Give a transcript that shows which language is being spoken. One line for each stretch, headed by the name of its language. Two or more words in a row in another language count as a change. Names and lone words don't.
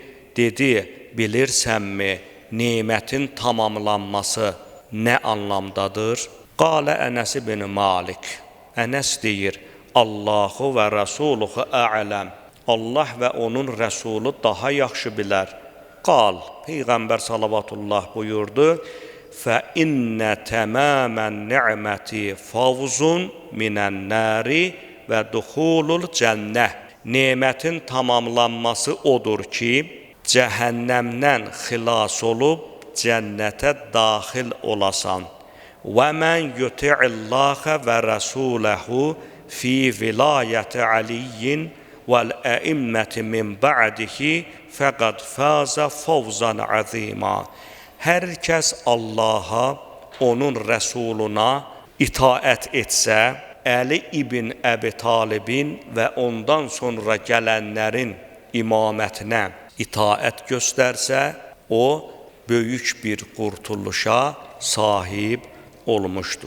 Azerbaijani: Dedi, bilirsənmi, nemətin tamamlanması nə anlamdadır?
Arabic: قال أنس بن مالك.
Azerbaijani: Ənəs deyir,
Arabic: الله ورسوله أعلم.
Azerbaijani: Allah və onun Rəsulu daha yaxşı bilər. Qal, Peyğəmbər salavatullah buyurdu,
Arabic: فَإِنَّ تَمَامَ النِّعْمَةِ فَوْزٌ مِنَ النَّارِ وَدُخُولُ الْجَنَّةِ.
Azerbaijani: Nemətin tamamlanması odur ki, cəhənnəmdən xilas olub cənnətə daxil olasan.
Arabic: وَمَنْ يُطِعِ اللَّهَ وَرَسُولَهُ فِي وِلَايَةِ عَلِيٍّ وَالْأَئِمَّةِ مِنْ بَعْدِهِ فَقَدْ فَازَ فَوْزًا عَظِيمًا.
Azerbaijani: Hər kəs Allaha, onun rəsuluna itaət etsə, Əli ibn Əbi Talibin və ondan sonra gələnlərin imamətinə itaət göstərsə, o böyük bir qurtuluşa sahib olmuşdur.